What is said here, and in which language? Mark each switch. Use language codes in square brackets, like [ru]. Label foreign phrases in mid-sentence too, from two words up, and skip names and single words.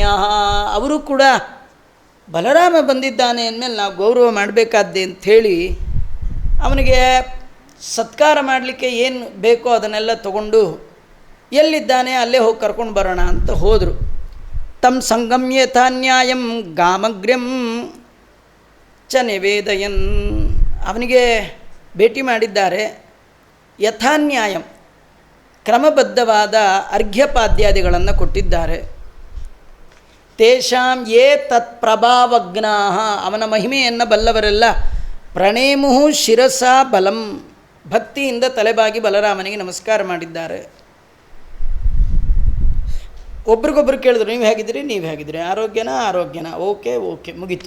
[kn] ಅವರು ಕೂಡ ಬಲರಾಮ ಬಂದಿದ್ದಾನೆ ಅಂದಮೇಲೆ ನಾವು ಗೌರವ ಮಾಡಬೇಕಾದ್ದೆ ಅಂಥೇಳಿ ಅವನಿಗೆ ಸತ್ಕಾರ ಮಾಡಲಿಕ್ಕೆ ಏನು ಬೇಕೋ ಅದನ್ನೆಲ್ಲ ತಗೊಂಡು ಎಲ್ಲಿದ್ದಾನೆ ಅಲ್ಲೇ ಹೋಗಿ ಕರ್ಕೊಂಡು ಬರೋಣ ಅಂತ ಹೋದರು. [sa] तं संगम्य यथान्यायं गामग्र्यं च निवेदयन्. [kn] ಅವನಿಗೆ ಭೇಟಿ ಮಾಡಿದ್ದಾರೆ. ಯಥಾನ್ಯಾಯಂ ಕ್ರಮಬದ್ಧವಾದ ಅರ್ಘ್ಯಪಾದ್ಯಾದಿಗಳನ್ನು ಕೊಟ್ಟಿದ್ದಾರೆ. [sa] तेषां ये तत् प्रभावज्ञा, [kn] ಅವನ ಮಹಿಮೆಯನ್ನು ಬಲ್ಲವರೆಲ್ಲ [sa] प्रणेमु शिरसा बलं, [kn] ಭಕ್ತಿಯಿಂದ ತಲೆಬಾಗಿ ಬಲರಾಮನಿಗೆ ನಮಸ್ಕಾರ ಮಾಡಿದ್ದಾರೆ. ಒಬ್ರಿಗೊಬ್ರು ಕೇಳಿದ್ರು, ನೀವು ಹೇಗಿದ್ದೀರಿ, ನೀವು ಹೇಗಿದ್ದೀರಿ, ಆರೋಗ್ಯನ, ಓಕೆ ಮುಗೀತು.